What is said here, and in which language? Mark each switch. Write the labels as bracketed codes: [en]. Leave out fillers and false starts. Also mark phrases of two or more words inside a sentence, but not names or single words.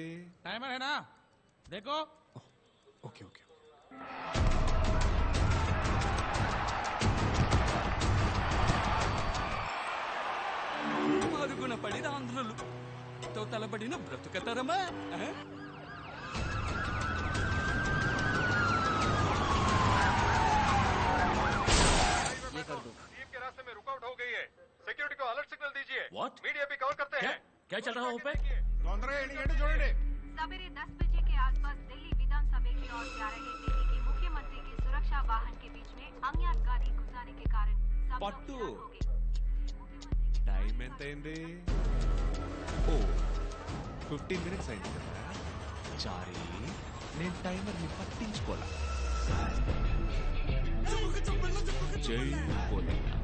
[hi] टाइमर है ना, देखो. [te] ఓకే ఓకే. మరుగున పడిన ఆంధ్రులు తో తలబడిన బ్రతుకతరమా? [hi] सिक्योरिटी को अलर्ट सिग्नल दीजिए. [en] What? [hi] मीडिया भी कवर करते हैं. क्या चल रहा है पे? सवेरे 10 बजे के आसपास दिल्ली विधानसभा की ओर जा रहे दिल्ली के मुख्यमंत्री के सुरक्षा वाहन के बीच में अज्ञात गाड़ी घुसाने के कारण पट्टू, [te] టైం ఎంత అయింది? ఓ 15 minutes అయింది కదా. చారీ, నేను టైమర్ ని పట్టించుకోలా. జై పోలే.